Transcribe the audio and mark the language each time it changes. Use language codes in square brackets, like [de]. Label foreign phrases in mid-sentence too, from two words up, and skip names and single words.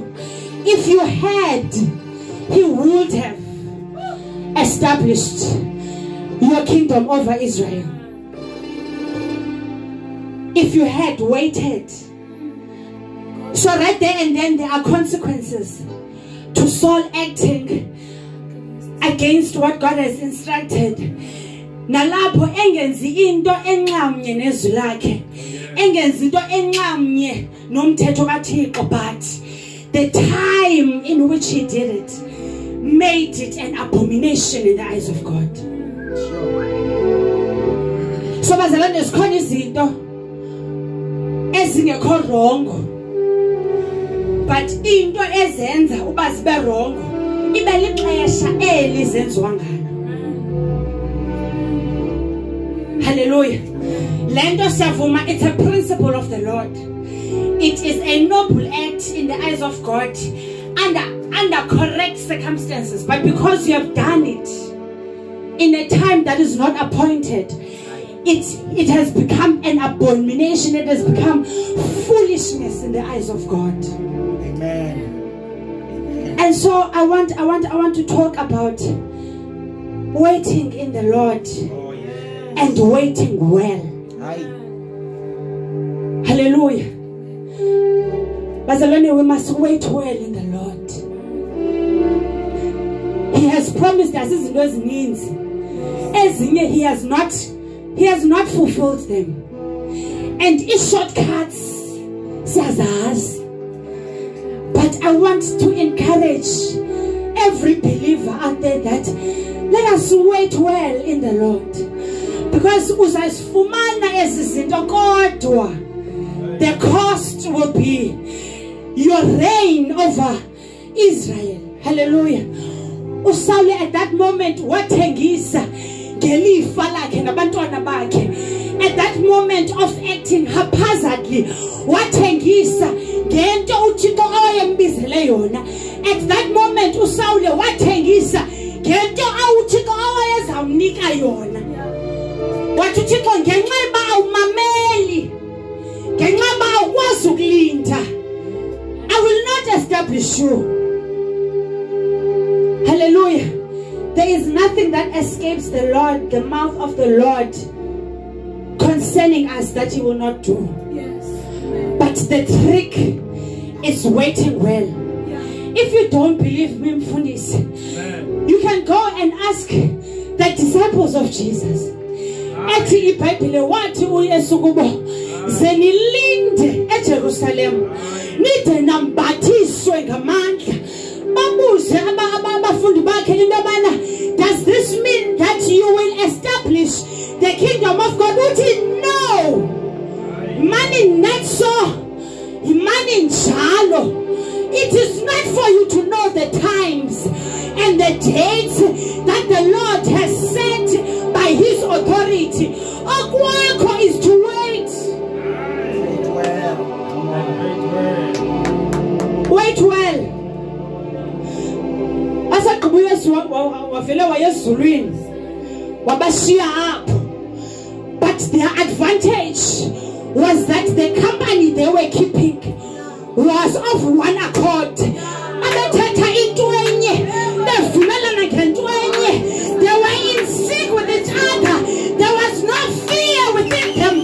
[en] If you had, he would have established your kingdom over Israel. If you had waited. So right there and then there are consequences to Saul acting against what God has instructed. [xh] Nalapho engenzi into enxamnye nezwi lakhe, engenzi into enxamnye nomthetho kaThixo, [en] but the time in which he did it made it an abomination in the eyes of God. [xh] So bazalwane, zikhona izinto ezingekho wrong, but into ezenza uba zibe wrong ibe lixesha eli zenziwa ngalo. Hallelujah. Lento siyavuma, [en] it's a principle of the Lord. It is a noble act in the eyes of God under correct circumstances, but because you have done it in a time that is not appointed, it has become an abomination. It has become foolishness in the eyes of God. Amen. And so I want to talk about waiting in the Lord and waiting well. Hallelujah. Bazalwane, we must wait well in the Lord. He has promised us [xh] izinto ezininzi. [en] Ezinye he has not fulfilled them. And shortcuts siyazazi. But I want to encourage every believer out there that let us wait well in the Lord. Because [xh] uzasifumana ezizinto kodwa [en] the cost will be your reign over Israel. Hallelujah. [xh] uSaul at that moment wathengisa ngelifa lakhe nabantwana bakhe. [en] At that moment of acting haphazardly [xh] wathengisa ngento uThixo ayembizele yona. [en] At that moment [xh] uSaul wathengisa ngento uThixo ayezamnika yona. Wathi uThixo ngenxa yoba awumameli, ngenxa yoba awukwazi ukulinda, [en] I will not establish you. Hallelujah. There is nothing that escapes the Lord, the mouth of the Lord, concerning us that He will not do. Yes. But the trick is waiting well. If you don't believe me, Mfundisi, you can go and ask the disciples of Jesus. [xh] Ethi iBhayibhile wathi uYesu kubo zenilinde eJerusalem nide nambathiswe ngamandla. Babuze abafundi bakhe into yobana, [en] does this mean that you will establish the kingdom of God? Uthi no. Money not so. [xh] Money njalo. [en] It is not for you to know the times and the dates that the Lord has set by His authority. Okwakho is to wait. Wait well. [xh] Asaqhubu Yesu wavele wayezulwini wabashiya apho. [en] But their advantage was that the company they were keeping was of one accord. They were in sync with each other. There was no fear within them.